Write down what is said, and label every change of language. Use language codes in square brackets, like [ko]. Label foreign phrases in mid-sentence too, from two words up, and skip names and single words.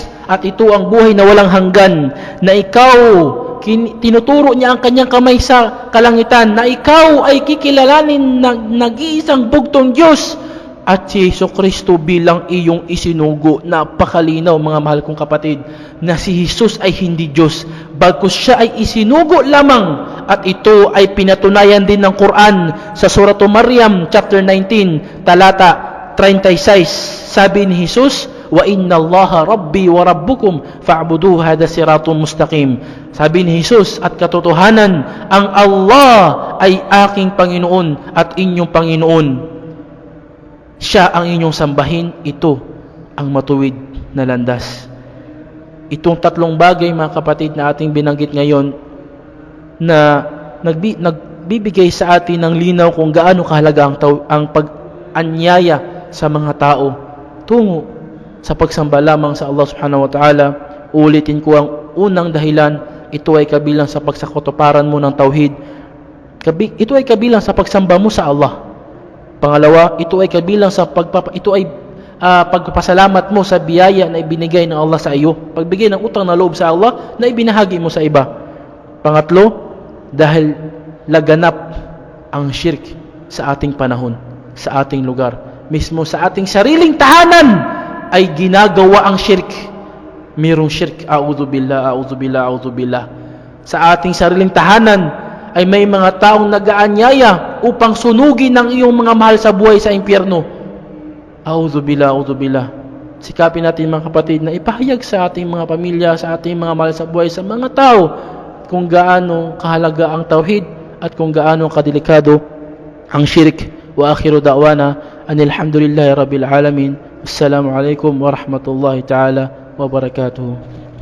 [tl] "At ito ang buhay na walang hanggan, na ikaw," tinuturo niya ang kanyang kamay sa kalangitan, "na ikaw ay kikilalanin ng nag-iisang bugtong Diyos at si Jesucristo bilang iyong isinugo." Napakalinaw, mga mahal kong kapatid, na si Jesus ay hindi Diyos, bagkus siya ay isinugo lamang. At ito ay pinatunayan din ng Quran sa Surah Maryam chapter 19 talata 36. Sabi ni Jesus, [ar] "وإن الله ربي وربكم فاعبدوه هذا صراط مستقيم." [tl] Sabi ni Jesus, at katotohanan, ang Allah ay aking Panginoon at inyong Panginoon. Siya ang inyong sambahin, ito ang matuwid na landas. Itong tatlong bagay, mga kapatid, na ating binanggit ngayon, na nagbibigay sa atin ng linaw kung gaano kahalaga ang pag-anyaya sa mga tao tungo sa pagsamba lamang sa Allah [ar] سبحانه وتعالى. [tl] Ulitin ko, ang unang dahilan, ito ay kabilang sa pagsakotoparan mo ng tauhid. Ito ay kabilang sa pagsamba mo sa Allah. Pangalawa, ito ay kabilang sa pagpapasalamat mo sa biyaya na ibinigay ng Allah sa iyo. Pagbigay ng utang na loob sa Allah na ibinahagi mo sa iba. Pangatlo, dahil laganap ang shirk sa ating panahon, sa ating lugar. Mismo sa ating sariling tahanan ay ginagawa ang shirk. Mayroong shirk. [ar] أعوذ بالله، أعوذ بالله، أعوذ بالله. [tl] Sa ating sariling tahanan ay may mga taong nag-aanyaya upang sunugin ang iyong mga mahal sa buhay sa impyerno. [ar] أعوذ بالله، أعوذ بالله. [tl] Sikapin natin, mga kapatid, na ipahayag sa ating mga pamilya, sa ating mga mahal sa buhay, sa mga tao, kung gaano kahalaga ang tauhid at kung gaano kadelikado ang shirk. [ar] وآخر دعوانا أن الحمد لله رب العالمين. السلام عليكم ورحمة الله تعالى وبركاته.